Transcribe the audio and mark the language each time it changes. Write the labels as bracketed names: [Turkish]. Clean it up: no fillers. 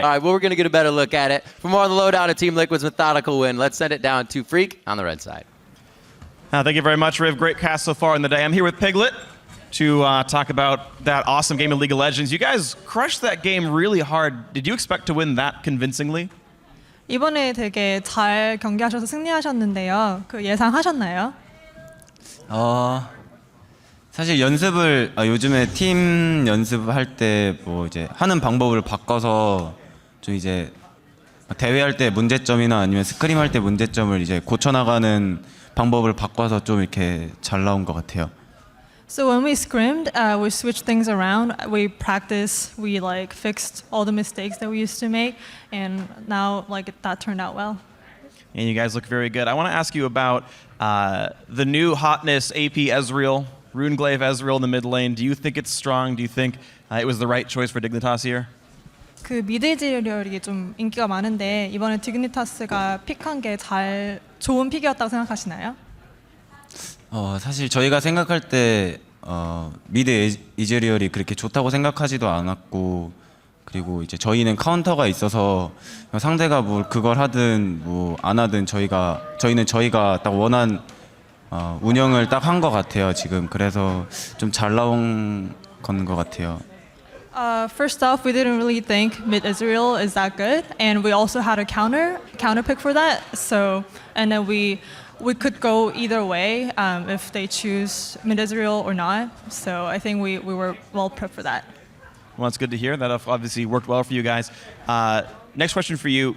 [English] All right, well, we're going to get a better look at it. For more on the lowdown of Team Liquid's methodical win, let's send it down to Freak on the red side. Thank you very much, Riv. Great cast so far in the day. I'm here with Piglet to talk about that awesome game of League of Legends. You guys crushed that game really hard. Did you expect to win that convincingly? [Korean] 이번에 되게 잘 경기하셔서 승리하셨는데요. 그 예상하셨나요? 사실 연습을 요즘에 팀 연습할 때 뭐 이제 하는 방법을 바꿔서 좀 이제 대회할 때 문제점이나 아니면 스크림 할 때 문제점을 이제 고쳐나가는 방법을 바꿔서 좀 이렇게 잘 나온 것 같아요. [English] So when we scrimmed, we switched things around. We practiced, we fixed all the mistakes that we used to make, and now that turned out well. And you guys look very good. I want to ask you about the new hotness AP Ezreal, Runeglaive Ezreal in the mid lane. Do you think it's strong? Do you think it was the right choice for Dignitas here? [Korean] 그 미드질리얼이 좀 인기가 많은데 이번에 디그니타스가 픽한 게 좋은 픽이었다고 생각하시나요? 사실 저희가 생각할 때 미드 이즈리얼이 그렇게 좋다고 생각하지도 않았고, 그리고 이제 저희는 카운터가 있어서 상대가 뭐 그걸 하든 뭐 안 하든 저희는 저희가 딱 원한 운영을 딱 한 것 같아요 지금. 그래서 좀 잘 나온 건 것 같아요. [English] First off, we didn't really think mid Israel is that good, and we also had a counter pick for that. So, and then we could go either way if they choose mid Israel or not. So I think we were well prepped for that. Well, it's good to hear. That obviously worked well for you guys. Next question for you.